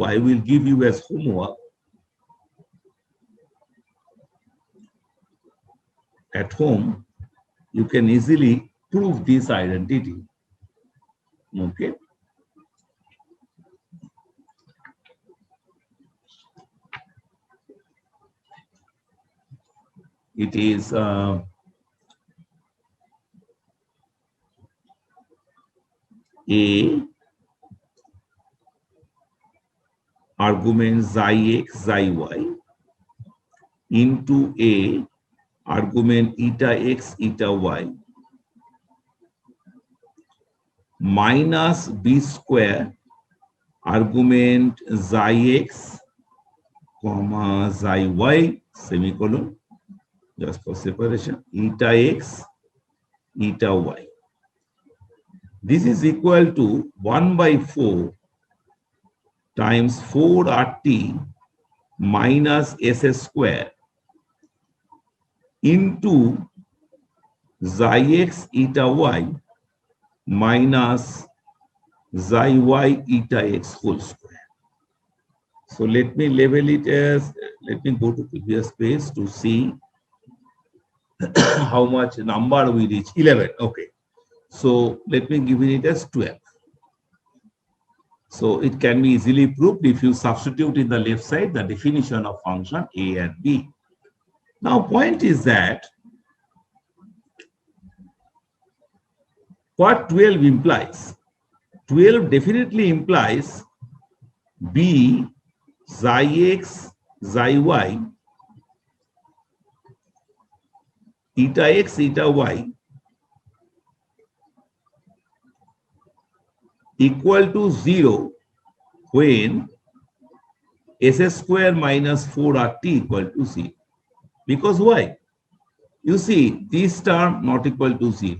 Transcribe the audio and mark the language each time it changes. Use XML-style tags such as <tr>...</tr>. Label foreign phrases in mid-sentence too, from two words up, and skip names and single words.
<en>I will give you as homework. At home, you can easily prove this identity. Okay. It is a argument xi x xi y into a argument eta x eta y minus b square argument xi x comma xi y semicolon, just for separation, eta x eta y. This is equal to 1 by 4 times 4rt minus s square into xi x eta y minus xi y eta x whole square. So let me label it as, let me go to previous page to see how much number we reach. 11. Okay. So let me give it as 12. So it can be easily proved if you substitute in the left side the definition of function a and b. Now point is that what 12 implies? 12 definitely implies b xi x xi y eta x eta y equal to 0 when s square minus 4rt equal to 0. Because why? You see, this term not equal to 0.</en>